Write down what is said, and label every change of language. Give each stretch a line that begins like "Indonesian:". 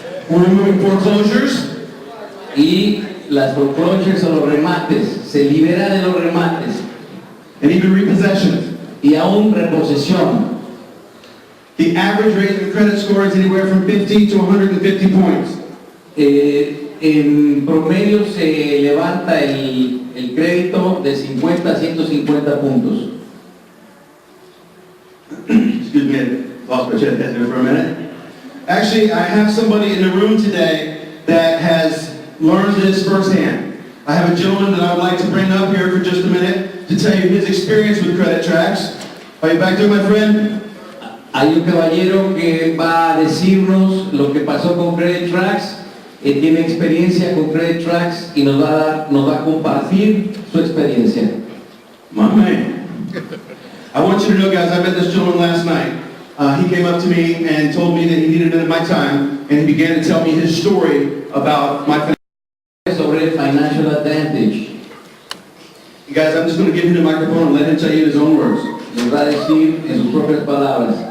English: We're removing foreclosures,
Spanish: Y las foreclosures o los remates. Se libera de los remates.
English: and even repossessions.
Spanish: Y aún reposesión.
English: The average rate of credit score is anywhere from 50 to 150 points.
Spanish: En promedio se levanta el crédito de 50 a 150 puntos.
English: Excuse me, I lost my chest there for a minute. Actually, I have somebody in the room today that has learned this firsthand. I have a gentleman that I would like to bring up here for just a minute to tell you his experience with credit tracks. Are you back there, my friend?
Spanish: Hay un caballero que va a decirnos lo que pasó con Credit Tracks. Tiene experiencia con Credit Tracks y nos va a compartir su experiencia.
English: My man. I want you to know, guys, I met this gentleman last night. He came up to me and told me that he needed a minute of my time, and he began to tell me his story about my
Spanish: Sobre Financial Advantage.
English: You guys, I'm just going to give him the microphone and let him tell you in his own words.
Spanish: Les va a decir en sus propias palabras.